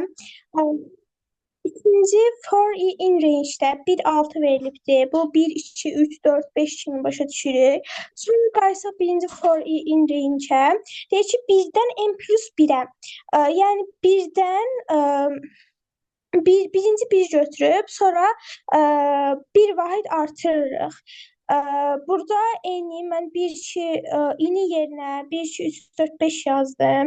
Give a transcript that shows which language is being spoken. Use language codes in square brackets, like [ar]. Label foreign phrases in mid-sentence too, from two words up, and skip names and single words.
[az] İkinci [en] for i in range'də [az] 1-6 verilibdir. Bu 1, 2, 3, 4, 5 kimi başa düşürük. Sonra qayıtsaq birinci [en] for i in range'ə. [az] Deyir ki, birdən n plus 1-ə. Yəni birdən birinci bir götürüb, sonra bir vahid artırırıq. Burada eni mən 1, 2, ini yerinə 1, 2, 3, 4, 5 yazdım.